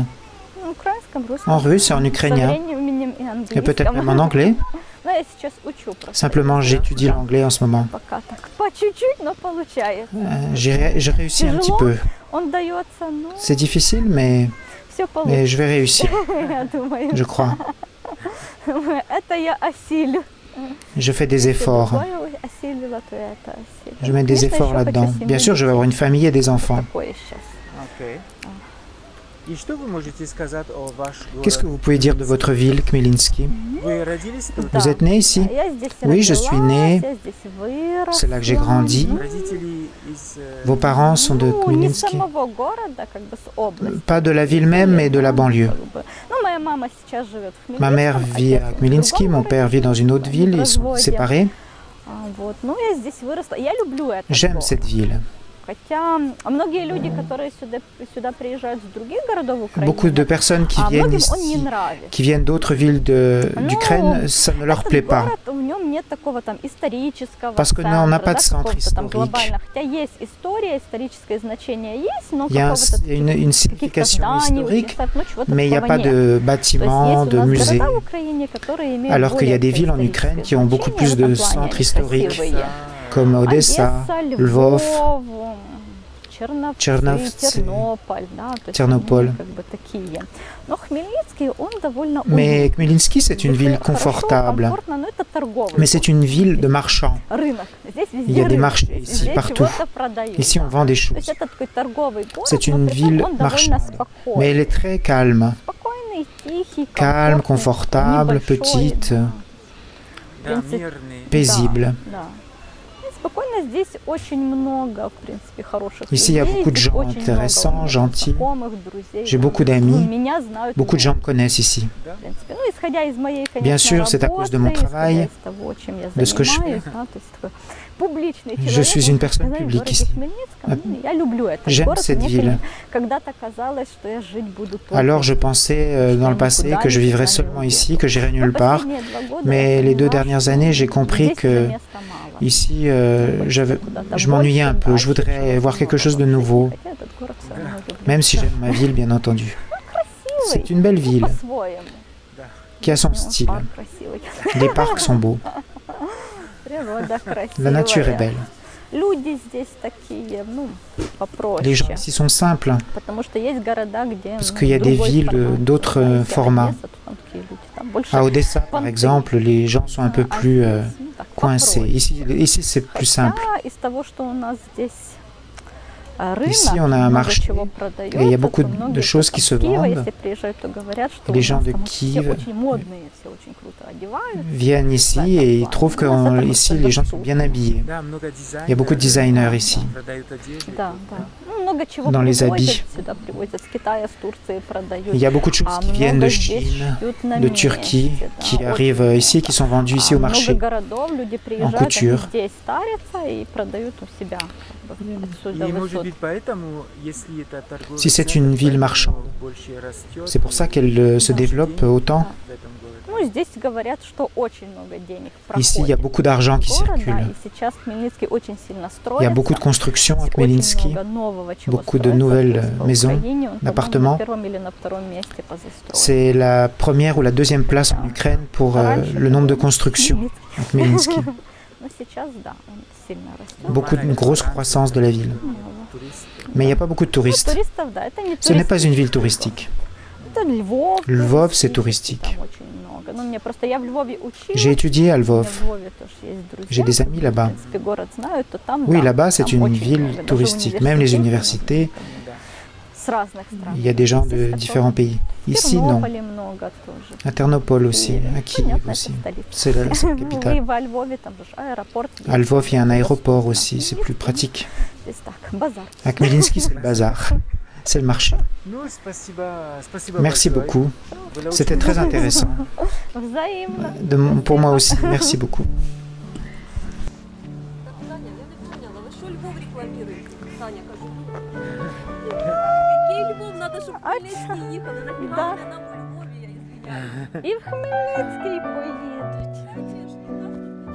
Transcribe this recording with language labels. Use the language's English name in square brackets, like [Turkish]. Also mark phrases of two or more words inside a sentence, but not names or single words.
[Russian] На украинском, русском. [French] En russe et en [Russian] Со [French] ukrainien. [Russian] временем и [French] Et peut-être [Russian] английском. [French] même en anglais. [Russian] Ну, я сейчас учу просто. [French] Simplement, j'étudie l'anglais en ce moment. [Russian] Пока так, по чуть-чуть, но получается. [French] Je réussis un petit peu. [Russian] Он дается, ну, [French] C'est difficile, mais [Russian] все получится, [French] je vais réussir, [Russian] я думаю. [French] je crois. [Russian] Это я осилю. [French] Je fais des [Russian] Если [French] efforts. [Russian] другое осилила, то я это осилю. [French] Je mets des [Russian] Конечно, [French] efforts [Russian] еще [French] là-dedans. [Russian] хочу [French] Bien sûr, je vais avoir une famille et des enfants. [Russian] такое сейчас. Окей. И что вы можете сказать о вашем [French] Qu'est-ce que [Russian] городе? [French] vous pouvez dire de votre ville, Khmelnytsky? [Russian] Вы родились тут? Да. [French] Vous êtes né ici? [Russian] Я здесь [French] Oui, je suis né. [Russian] родилась, я здесь выросла. [French] C'est là que j'ai grandi. [Russian] Ну, Родители из... [French] Vos parents sont de [Russian] ну, не с [French] Khmelnytsky? [Russian] самого города, как бы с области. [French] Pas de la ville même, mais de la banlieue. [Russian] Как бы. Ну, моя мама сейчас живет в [French] Ma mère [Russian] Хмельницком, [French] vit [Russian] отец [French] à [Russian] в [French] Khmelnytsky, [Russian] другом [French] mon père vit dans une autre ville, ils sont séparés. [Russian] Вот. Ну, я здесь выросла. Я люблю это. [French] J'aime cette ville. [Russian] Хотя многие люди, которые сюда приезжают с других городов Украины, [French] Beaucoup de personnes qui viennent [Russian] многим он не [French] ici, [Russian] нравится. [French] qui viennent d'autres villes d'Ukraine, ça ne leur [Russian] Этот [French] plaît pas. [Russian] город, в нем нет такого там исторического [French] Parce que [Russian] центра, [French] on n'a pas de [Russian] да, [French] centre [Russian] какого-то там [French] historique. [Russian] глобального. Хотя есть история, историческое значение есть, но [French] Il y a [Russian] какого-то [French] une [Russian] каких-то [French] signification [Russian] зданий, [French] historique, [Russian] ну, чего-то [French] mais il n'y a [Russian] такого [French] pas [Russian] нет. [French] de [Russian] То [French] bâtiments, [Russian] есть [French] de [Russian] есть у нас [French] musées, [Russian] города в Украине, которые имеют [French] alors qu'il y a [Russian] более [French] des villes en [Russian] историческое [French] Ukraine qui ont beaucoup plus [Russian] значение, [French] de [Russian] в этом плане [French] centres [Russian] они [French] historiques, [Russian] красивые. [French] comme Odessa, [Russian] Одесса, [French] Lvov, [Russian] Львов, Черновцы, Черновцы, Тернополь, да, то есть Тернополь. они как бы такие. Но Хмельницкий, он довольно [French] Mais [Russian] уютный. [French] Khmelnytsky, c'est une [Russian] Здесь [French] ville [Russian] хорошо, [French] confortable. [Russian] комфортно, но это торговый [French] Mais c'est une ville de marchands. [Russian] рынок. Здесь везде [French] Il y a des [Russian] рынок, [French] marchés [Russian] здесь [French] ici, [Russian] везде [French] partout. [Russian] чего-то продают, [French] Ici, on [Russian] да. [French] vend des [Russian] То [French] choses. [Russian] есть это такой торговый город, [French] C'est [Russian] но [French] une [Russian] при том [French] ville [Russian] он довольно [French] marchande. [Russian] спокойный. [French] Mais elle est très calme. [Russian] Спокойный, тихий, [French] Calme, [Russian] комфортный, [French] confortable, [Russian] небольшой, [French] petite, [Russian] да. Да, принципе, мирные. [French] paisible. [Russian] Да. И спокойно, здесь очень много, в принципе, хороших [French] Ici, il y a [Russian] людей, [French] beaucoup de [Russian] здесь [French] gens [Russian] очень [French] intéressants, [Russian] много [French] gentils. [Russian] знакомых, друзей, [French] J'ai [Russian] да. [French] beaucoup [Russian] Ну, [French] d'amis. [Russian] меня знают [French] Beaucoup de [Russian] много, [French] gens me connaissent ici. [Russian] в принципе. Ну, исходя из моей, конечно, [French] Bien sûr, c'est à cause de mon [Russian] работы, [French] travail, [Russian] исходя из того, чем я [French] de ce que je [Russian] занимаюсь, да, то есть такой публичный [French] Je [Russian] человек. [French] suis une personne [Russian] Знаешь, в [French] publique [Russian] городе [French] ici. [Russian] Хмельницком, ну, я люблю этот [French] J'aime [Russian] город. [French] cette [Russian] Мне [French] ville. [Russian] когда-то казалось, что я жить буду только [French] Alors je pensais dans le passé que je vivrais seulement ici, que j'irais nulle part. [Russian] Последние 2 года [French] Mais [Russian] я [French] les 2 [Russian] поняла, [French] dernières [Russian] что [French] années, j'ai compris [Russian] здесь [French] que [Russian] уже места мало. [French] ici, [Russian] Куда-то [French] je m'ennuyais un [Russian] больше, [French] peu. Je [Russian] дальше, [French] voudrais [Russian] чего-то [French] voir quelque [Russian] много [French] chose de [Russian] больше. [French] nouveau, [Russian] Хотя этот город всё равно люблю. [French] même si j'aime ma ville, bien entendu. [Russian] Красивый, [French] C'est une belle ville [Russian] по-своему. [French] qui a son [Russian] Ну, [French] style. [Russian] парк красивый. [French] Les parcs sont beaux. [Russian] Природа красивая. [French] La nature est belle. [Russian] Люди здесь такие, ну, попроще. [French] Les gens ici sont simples. [Russian] Потому что есть города, где [French] Parce qu'il y a des villes d'autres formats. [Russian] Там такие люди больше [French] À Odessa, par [Russian] понты. [French] exemple, les gens sont un peu [Russian] А [French] plus [Russian] здесь, ну, так, [French] coincés. [Russian] попроще. [French] Ici c'est plus simple. [Russian] Хотя из того, что у нас здесь [French] Ici, [Russian] рынок, [French] on a un [Russian] много [French] marché, [Russian] чего [French] et il y a [Russian] продается, [French] beaucoup [Russian] то многие [French] de choses qui se [Russian] кто там с Киева, [French] vendent. [Russian] если приезжают, то говорят, что [French] Les [Russian] у [French] gens [Russian] нас [French] de [Russian] там все [French] Kiev [Russian] очень модные, все очень круто одеваются. [French] viennent ici et ils trouvent qu'ici les gens sont bien habillés. [Russian] Да, много дизайнеров. [French] Il y a beaucoup de designers ici, [Russian] Продают одежду. Да, да. Ну, много чего [French] dans les [Russian] привозят [French] habits. [Russian] сюда, привозят с Китая, с Турции продают. [French] Il y a beaucoup de choses [Russian] А [French] qui viennent de [Russian] много здесь [French] Chine, [Russian] шьют на [French] de Turquie, [Russian] месте, да, [French] qui [Russian] очень [French] arrivent [Russian] много. [French] ici, qui sont vendus ici au [Russian] Много [French] marché. [Russian] городов, люди приезжают, они [French] couture. [Russian] здесь старятся и продают у себя. Как бы, отсюда И может везут. быть поэтому, если это торговый [French] Si c'est [Russian] центр, [French] une ville [Russian] поэтому [French] marchande, [Russian] больше растет, [French] c'est pour ça [Russian] и [French] qu'elle se développe autant. [Russian] в этом городе. Ну, здесь говорят, что очень много денег [French] Ici, il y a [Russian] проходит [French] beaucoup d'argent qui [Russian] города, [French] circule. [Russian] и сейчас Хмельницкий очень сильно [French] Il y a [Russian] строится. [French] beaucoup de constructions à [Russian] Очень [French] Khmelnytsky, [Russian] много нового чего [French] beaucoup de [Russian] строится. [French] nouvelles [Russian] Плюс по [French] maisons, [Russian] Украине он, по-моему, [French] d'appartements. [Russian] на первом или на втором месте по застройке. [French] C'est la première ou la deuxième place en Ukraine pour le nombre de constructions à Khmelnytsky. [Russian] Но сейчас, да, он сильно растет. [French] Beaucoup de grosse croissance de la ville. Mais il n'y a pas beaucoup de [Russian] Ну, [French] touristes. [Russian] туристов, да, это не [French] Ce n'est pas [Russian] туристы. [French] une ville touristique. [Russian] Это Львов. [French] Lvov, c'est [Russian] туристический, [French] touristique. [Russian] Там очень много. Ну, мне просто, я в Львове училась. [French] J'ai étudié à [Russian] У меня [French] Lvov. [Russian] в Львове тоже есть друзья. [French] J'ai des amis [Russian] В [French] là-bas. [Russian] принципе, город знают, то там, [French] Oui, [Russian] да, [French] là-bas, c'est [Russian] там [French] une [Russian] очень [French] ville [Russian] много. Даже [French] touristique. Même les universités, [Russian] с разных стран. [French] il y a des gens [Russian] Здесь [French] de [Russian] такое. [French] différents pays. [Russian] В [French] Ici, non. [Russian] Тернополе много тоже. [French] À Ternopol aussi, à Kiev [Russian] Понятно, [French] aussi. [Russian] это столица. [French] C'est la [Russian] Ну, и [French] capitale. [Russian] во Львове там же аэропорт. есть. [French] À Lvov, il y a un aéroport aussi, [Russian] Да, [French] c'est [Russian] есть, [French] plus [Russian] да. [French] pratique. [Russian] Здесь так, базар. [French] À Khmelnytsky, c'est le bazar. C'est le marché. [Russian] Ну, спасибо [French] Merci [Russian] большое. [French] beaucoup. [Russian] Было [French] C'était [Russian] очень [French] très intéressant. [Russian] Взаимно. [French] Pour moi aussi. Merci beaucoup. [Ukrainian] Таня, [Russian] я не поняла, [Ukrainian] ви що Львов рекламуєте? Таня, кажу. Який Львов? Надо, щоб в Хмельницький їхали. Нафіга Да. вони нам у Львові, я ізвиняюсь. І в Хмельницький поїдуть. Чесно, так?